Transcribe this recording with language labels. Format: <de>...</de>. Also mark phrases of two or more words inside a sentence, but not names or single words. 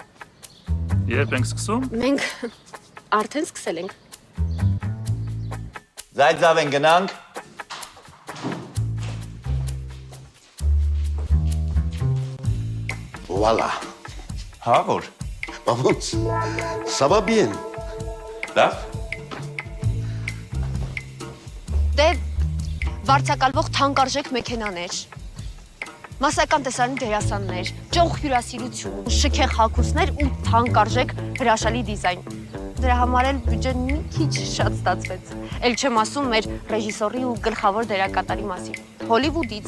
<hy>Երբ ենք սկսում։ Մենք արդեն սկսել ենք։ Զայձավ են գնանք։</hy> <fr>Voilà.</fr> <hy>Հա, որ։</hy> <fr>Vamos. Ça va bien.</fr> <hy>Լավ։ Դե վարձակալվող թանկարժեք մեքենաներ, մասսայական տեսարանի դերասաններ, ճոխ հյուրասիրություն, շքեղ հագուստներ ու թանկարժեք հրաշալի դիզայն։ Դրա համար էլ բյուջեն մի քիչ շատ ստացվեց։ Էլ չեմ ասում մեր ռեժիսորի ու գլխավոր դերակատարի մասին։ Հոլիվուդից։</hy>